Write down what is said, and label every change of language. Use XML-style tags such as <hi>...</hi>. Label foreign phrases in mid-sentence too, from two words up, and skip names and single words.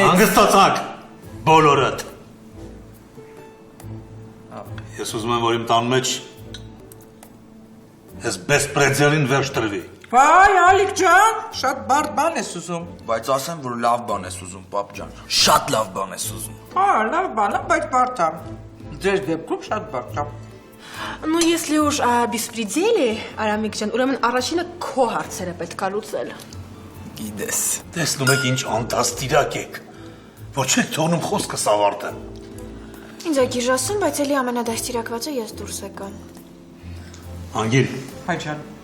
<hy>Հանգստացաք, բոլորդ։ Ես ուզում եմ, որ իմ տան մեջ ես բեսպրեձելին վերջ տրվի։ Վայ, Ալիկ ջան, շատ բարդ բան ես ուզում։ Բայց ասեմ, որ лав բան ես ուզում, պապ ջան։ Շատ լավ բան ես ուզում։ Հա, լավ բան է, բայց բարդ է։ Ձեր դեպքում շատ բարդ է։</hy> <ru>Ну, если уж о беспределе, Арамик</ru> <hy>ջան, ուրեմն առաջինը քո հարցերը պետք է լուծել։ Գիտես։ Տեսնում եք ինչ անտաստիրակ եք, որ չեք թողնում խոսքս ավարտեմ։ Ինձ ագիժ ասում, բայց էլի ամենադաստիարակվածը ես դուրս եկա։ Անգին, Հայ ջան։</hy>